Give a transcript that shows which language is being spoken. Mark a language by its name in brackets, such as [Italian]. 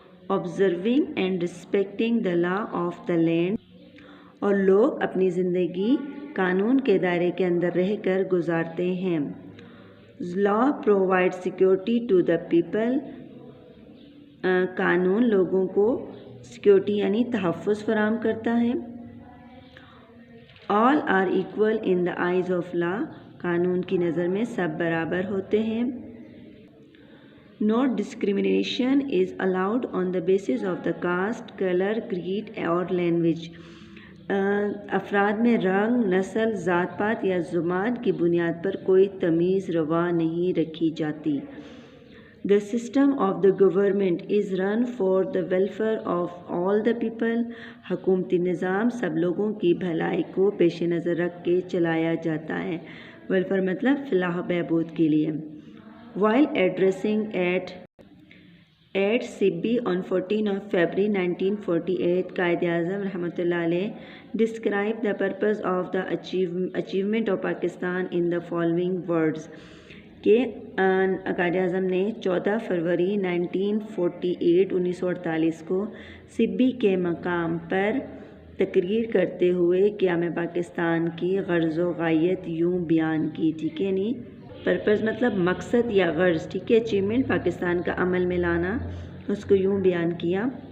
[English] observing and respecting the law of the land. [Urdu] اور لوگ اپنی زندگی قانون کے دائرے کے اندر رہ کر گزارتے ہیں. [English] Law provide security to the people. [Urdu] قانون لوگوں کو سیکورٹی یعنی تحفظ فراہم کرتا ہے. [English] All are equal in the eyes of law. [Urdu] قانون کی نظر میں سب برابر ہوتے ہیں. [English] No discrimination is allowed on the basis of the caste, colour, creed اور language. [Urdu] افراد میں رنگ, نسل, ذات پات یا زبان کی بنیاد پر کوئی تمیز روا نہیں رکھی جاتی. [English] The system of the government is run for the welfare of all the people. [Urdu] حکومتی نظام سب لوگوں کی بھلائی کو پیش نظر رکھ کے چلایا جاتا ہے. ویلفیئر مطلب فلاح و بہبود کے لیے. [English] While addressing at Sibi on 14 of February 1948, Quaid Azam رحمۃ اللہ علیہ described the purpose of the achievement of Pakistan in the following words. [Urdu] کہ قائد اعظم نے 14 فروری 1948 کو سبی کے مقام پر تقریر کرتے ہوئے قیام پاکستان کی غرض و غایت یوں بیان کی. ٹھیک ہے نہیں, پرپز مطلب مقصد یا غرض. ٹھیک ہے, اچیومنٹ پاکستان کا عمل میں لانا, اس کو یوں بیان کیا.